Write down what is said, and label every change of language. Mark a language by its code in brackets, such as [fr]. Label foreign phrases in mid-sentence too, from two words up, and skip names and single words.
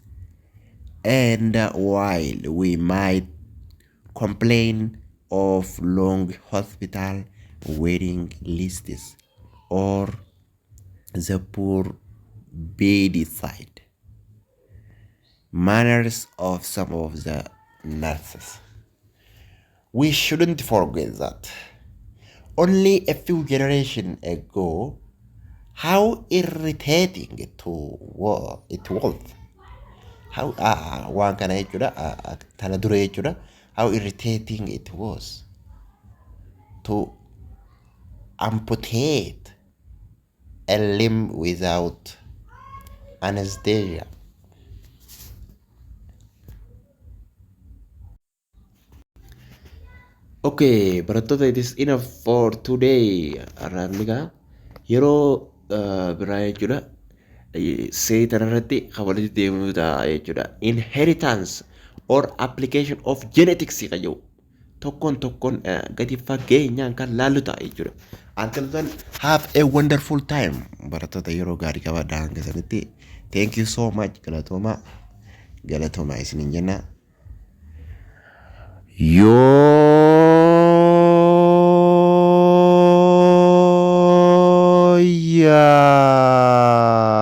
[en] And while we might complain of long hospital waiting lists or the poor bedside manners of some of the nurses, we shouldn't forget that only a few generations ago, how irritating it was. [om] Waan kana jechuudha, tana dura jechuudha, [en] how irritating it was to amputate a limb without anesthesia. Okay, barattoota, it is enough for today. [om] Arraabnigaa yeroo biraa jechuudha. Seetan irratti kan walitti deemnu ta'a jechuudha. [en] Inheritance or application of genetics [om] kan jedhu tokkoon gadi fageenyaan kan laallu ta'a jechuudha. [en] Until then, have a wonderful time. [om] Barattoota yeroo gaarii qabaadhaa hanga sanitti. [en] Thank you so much. [om] Galatoomaa isiniin jenna. Yoo yaa